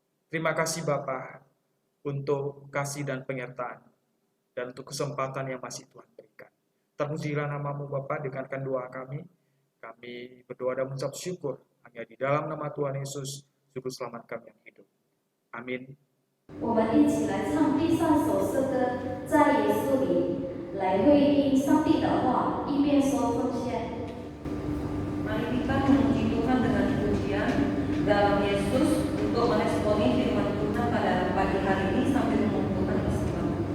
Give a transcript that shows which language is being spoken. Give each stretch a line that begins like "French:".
Indonesian: Terima kasih Bapa untuk kasih dan penyertaan dan untuk kesempatan yang masih Tuhan berikan. Terpujilah nama-Mu Bapa, dengarkan doa kami. Kami berdoa dan mengucap syukur hanya di dalam nama Tuhan Yesus, Juru Selamat kami yang hidup. Amin.
Chinese: 我们一起来唱第3首诗歌，在耶稣里。来回应上帝的话，一边说奉献。
Indonesian: Mari kita memuji Tuhan dengan pujian dalam Yesus untuk meresponi firman Tuhan pada pagi hari ini sambil mengumpulkan persembahan.